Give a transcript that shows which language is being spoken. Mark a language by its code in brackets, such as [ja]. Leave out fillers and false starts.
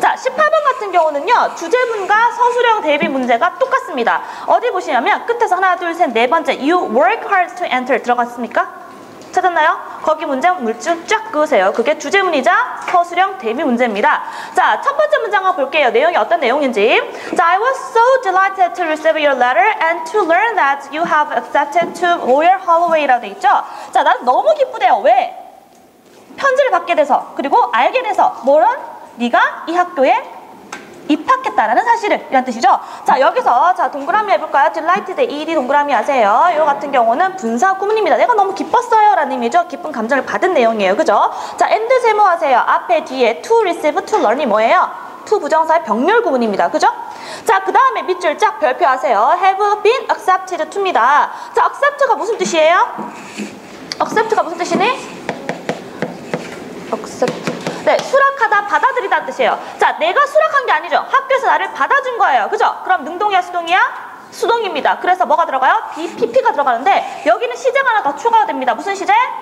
[ko] 자, 18번 같은 경우는요, 주제문과 서술형 대비 문제가 똑같습니다. 어디 보시냐면 끝에서 하나, 둘, 셋, 네 번째 [en] You work hard to enter [ko] 들어갔습니까? 찾았나요? 거기 문제 물줄 쫙 그으세요. 그게 주제문이자 서술형 대비 문제입니다. 자, 첫 번째 문제 한번 볼게요. 내용이 어떤 내용인지. [en] 자, I was so delighted to receive your letter and to learn that you have accepted to Royal Holloway라고 [ko] 돼 있죠? 자, 난 너무 기쁘대요. 왜? 편지를 받게 돼서, 그리고 알게 돼서, 네가 이 학교에 입학했다라는 사실을, 이란 뜻이죠. 자, 여기서 자 동그라미 해볼까요? delighted, ed 동그라미 하세요. 이거 같은 경우는 분사 구문입니다. 내가 너무 기뻤어요 라는 의미죠. 기쁜 감정을 받은 내용이에요. 그죠? 자, and 세모 하세요. 앞에 뒤에 to receive, to learn이 뭐예요? to 부정사의 병렬 구문입니다. 그죠? 자, 그 다음에 밑줄 쫙 별표 하세요. [en] have been accepted to입니다. [ko] 자, accept가 무슨 뜻이에요? accept가 무슨 뜻이니? [en] accept. [ko] 네, 수락하다, 받아들이다는 뜻이에요. 자, 내가 수락한 게 아니죠. 학교에서 나를 받아준 거예요. 그죠? 그럼 능동이야, 수동이야? 수동입니다. 그래서 뭐가 들어가요? PP가 들어가는데, 여기는 시제가 하나 더 추가가 됩니다. 무슨 시제?